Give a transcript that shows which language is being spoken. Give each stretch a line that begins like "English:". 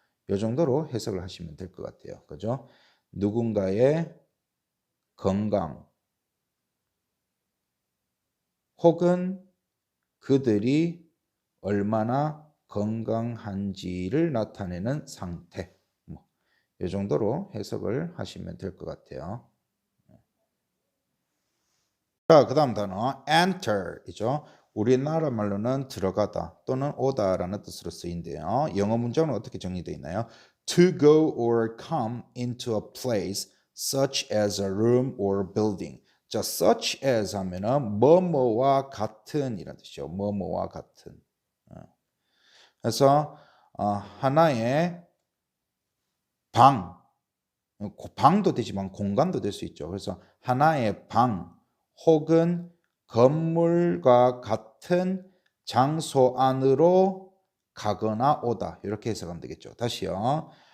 Korean: 이 정도로 해석을 하시면 될 것 같아요. 그죠? 누군가의 건강 혹은 그들이 얼마나 건강한지를 나타내는 상태. 이 정도로 해석을 하시면 될 것 같아요. 자, 그 다음 단어 enter이죠. 우리나라 말로는 들어가다 또는 오다라는 뜻으로 쓰인대요. 영어 문장은 어떻게 정리되어 있나요?
English: To go or come into a place such as a room or building.
Korean: 자, such as 하면은 뭐뭐와 같은 이란 뜻이죠. 뭐뭐와 같은. 그래서 하나의 방도 되지만 공간도 될 수 있죠. 그래서 하나의 방 혹은 건물과 같은 장소 안으로 가거나 오다 이렇게 해석하면 되겠죠. 다시요.